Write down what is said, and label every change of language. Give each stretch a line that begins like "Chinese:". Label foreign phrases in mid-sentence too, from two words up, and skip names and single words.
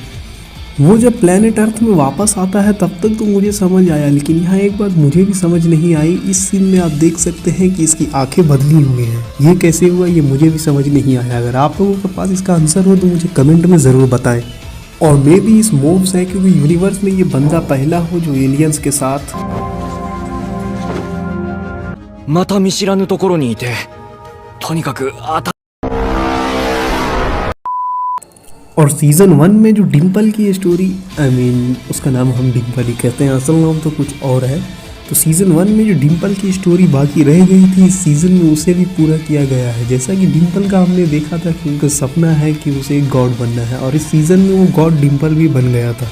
Hindi: वो जब
English: planet earth
Hindi: में वापस आता है तब तक तो मुझे समझ आया, लेकिन यहाँ एक बात मुझे भी समझ नहीं आई। इस सीन में आप देख सकते हैं कि इसकी आंखें बदली हुई हैं। ये कैसे हुआ ये मुझे भी समझ नहीं आया। अगर आप लोगों के पास इसका आंसर हो तो मुझे कमेंट में ज़रूर बताएं। और मे भी इस मोब साइको के यूनिवर्स में ये बंदा पहला हो जो एलियंस के साथ
Japanese: また見知らぬところにいて、とにかく
Hindi: और सीजन 1 में जो डिम्पल की स्टोरी, उसका नाम हम डिम्पल ही कहते हैं, असल नाम तो कुछ और है। तो सीज़न 1 में जो डिम्पल की स्टोरी बाकी रह गई थी, इस सीज़न में उसे भी पूरा किया गया है। जैसा कि डिम्पल का हमने देखा था कि उनका सपना है कि उसे एक गॉड बनना है, और इस सीज़न में वो गॉड डिम्पल भी बन गया था।